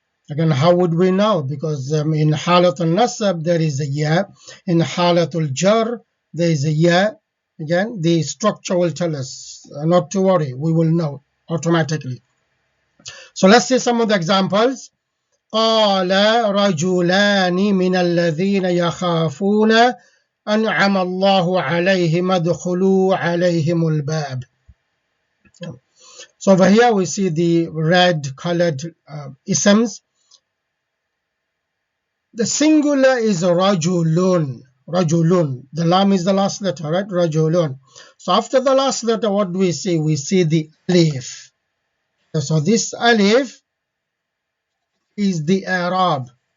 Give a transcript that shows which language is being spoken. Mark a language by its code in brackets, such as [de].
[en] Again, how would we know? Because in halatul nasab there is a ya. In halatul jar there is a ya. Again, the structure will tell us. Not to worry, we will know automatically. So let's see some of the examples. [ar] قال رجلان من الذين يخافون أنعم الله عليهم ادخلوا عليهم الباب. [en] So over here we see the red colored isms. The singular is rajulun. Rajulun. The lam is the last letter, right? Rajulun. So after the last letter, what do we see? We see the alif. So this alif is the Arab.